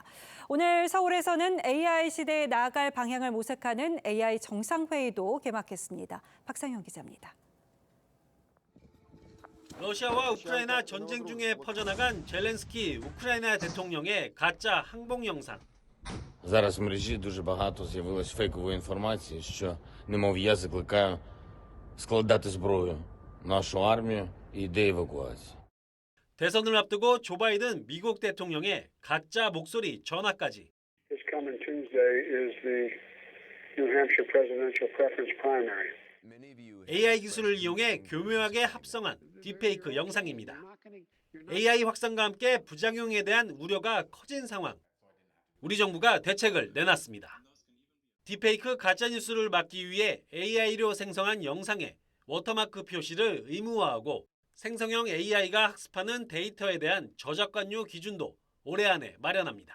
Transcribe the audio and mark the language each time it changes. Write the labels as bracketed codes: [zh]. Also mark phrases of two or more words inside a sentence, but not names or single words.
[ko] 오늘 서울에서는 AI 시대에 나아갈 방향을 모색하는 AI 정상회의도 개막했습니다. 박상현 기자입니다. 러시아와 우크라이나 전쟁 중에 퍼져나간 젤렌스키 우크라이나 대통령의 가짜 항복 영상. [uk] Зараз в мережі дуже багато з'явилось фейкової інформації, що, немов я закликаю складати зброю, нашу армію і йде евакуація. [ko] 대선을 앞두고 조 바이든 미국 대통령의 가짜 목소리 전화까지. [en] This coming Tuesday is the New Hampshire presidential preference primary. [ko] AI 기술을 이용해 교묘하게 합성한 딥페이크 영상입니다. AI 확산과 함께 부작용에 대한 우려가 커진 상황. 우리 정부가 대책을 내놨습니다. 딥페이크 가짜뉴스를 막기 위해 AI로 생성한 영상에 워터마크 표시를 의무화하고 생성형 AI가 학습하는 데이터에 대한 저작권료 기준도 올해 안에 마련합니다.